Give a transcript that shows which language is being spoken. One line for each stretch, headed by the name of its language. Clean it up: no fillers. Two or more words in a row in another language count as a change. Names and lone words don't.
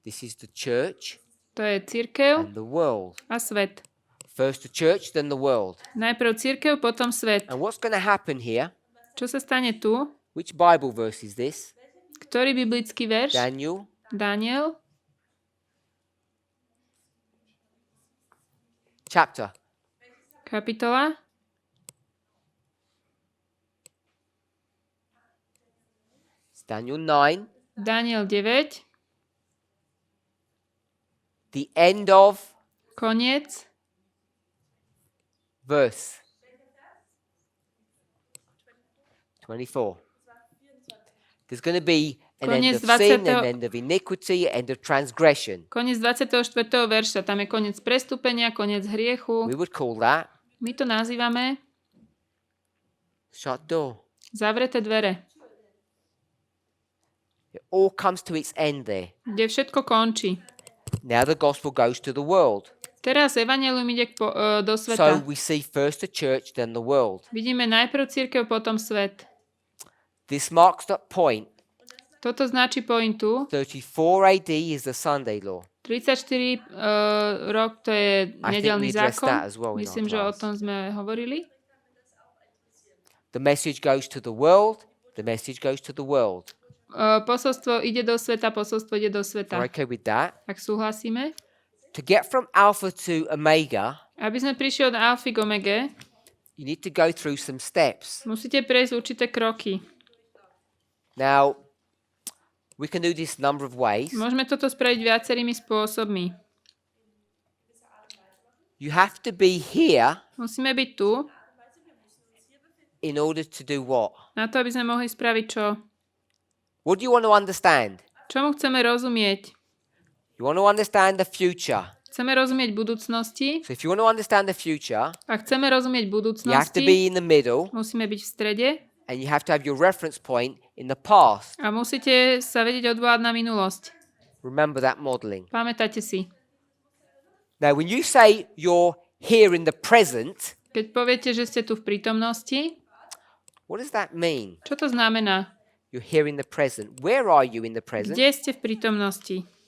English: This is the church
Slovak: To je cirkev
English: and the world.
Slovak: a svet.
English: First the church, then the world.
Slovak: Najprv cirkev, potom svet.
English: And what's going to happen here?
Slovak: Čo sa stane tu?
English: Which Bible verse is this?
Slovak: Ktorý biblický verš?
English: Daniel.
Slovak: Daniel.
English: Chapter.
Slovak: Kapitola.
English: It's Daniel 9.
Slovak: Daniel 9.
English: The end of
Slovak: Koniec.
English: verse 24. There's going to be an end
Slovak: Koniec
English: of sin,
Slovak: 20.
English: an end of iniquity, an end of transgression.
Slovak: Koniec 24. verša. Tam je koniec prestúpenia, koniec hriechu.
English: We would call that
Slovak: My to nazývame
English: shut door.
Slovak: zavreté dvere,
English: It all comes to its end there.
Slovak: kde všetko končí.
English: Now the gospel goes to the world.
Slovak: Teraz evanjelium ide do
English: So
Slovak: sveta.
English: we see first the church, then the world.
Slovak: Vidíme najprv cirkev, potom svet.
English: This marks that point.
Slovak: Toto značí pointu.
English: 34 AD is the Sunday law.
Slovak: 34 rok to je nedeľný
English: we addressed
Slovak: zákon.
English: that as well in our
Slovak: Myslím, že o
English: class.
Slovak: tom sme hovorili.
English: The message goes to the world. The message goes to the world.
Slovak: Posolstvo ide do sveta, posolstvo ide do
English: Are
Slovak: sveta.
English: you okay with that?
Slovak: Ak súhlasíme.
English: To get from Alpha to Omega,
Slovak: Aby sme prišli od alfy k omege,
English: you need to go through some steps.
Slovak: musíte prejsť určité kroky.
English: Now, we can do this a number of ways.
Slovak: Môžeme toto spraviť viacerými spôsobmi.
English: You have to be here
Slovak: Musíme byť tu,
English: in order to do what?
Slovak: na to, aby sme mohli spraviť čo?
English: What do you want to understand?
Slovak: Čomu chceme rozumieť?
English: You want to understand the future.
Slovak: Chceme rozumieť budúcnosti.
English: So if you want to understand the future,
Slovak: Ak chceme rozumieť
English: you have to
Slovak: budúcnosti,
English: be in the middle
Slovak: musíme byť v strede
English: and you have to have your reference point in the past.
Slovak: a musíte sa vedieť odvolať na minulosť.
English: Remember that modeling.
Slovak: Pamätajte si.
English: Now, when you say you're here in the present,
Slovak: Keď poviete, že ste tu v prítomnosti,
English: what does that mean?
Slovak: čo to znamená?
English: You're here in the present. Where are you in the present?
Slovak: Kde ste v prítomnosti?